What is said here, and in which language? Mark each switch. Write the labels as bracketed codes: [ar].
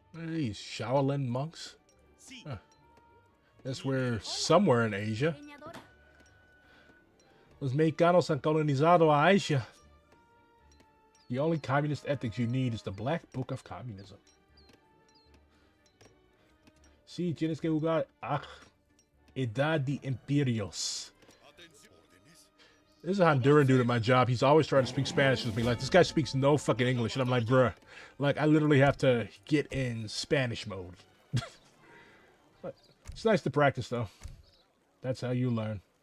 [en] What are these Shaolin monks? [es] Sí. Huh. [en] Guess we're somewhere in Asia. [es] Leñadora. Los mexicanos han colonizado a Asia. [en] The only communist ethics you need is the Black Book of Communism. [es] Sí, tienes que jugar Edad de Imperios. Atención. Órdenes. [en] There's a Honduran dude at my job. He's always trying to speak Spanish with me. Like, this guy speaks no fucking English. And I'm like, bruh. Like, I literally have to get in Spanish mode. But it's nice to practice, though. That's how you learn.